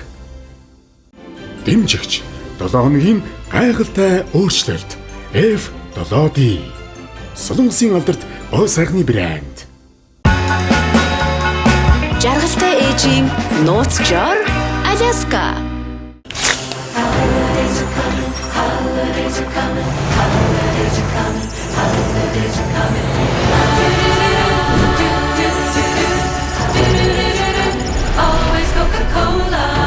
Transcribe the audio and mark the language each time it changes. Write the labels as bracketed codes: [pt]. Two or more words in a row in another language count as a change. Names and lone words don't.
[mn] Дэмжигч 7 хоногийн гайхалтай өөрчлөлт F7D. Солонгосын алдарт гоо сайхны брэнд. Жаргалтай ээжийн нууц жор Аляска. [en] Holidays are coming, holidays are coming, holidays are coming. Always Coca-Cola.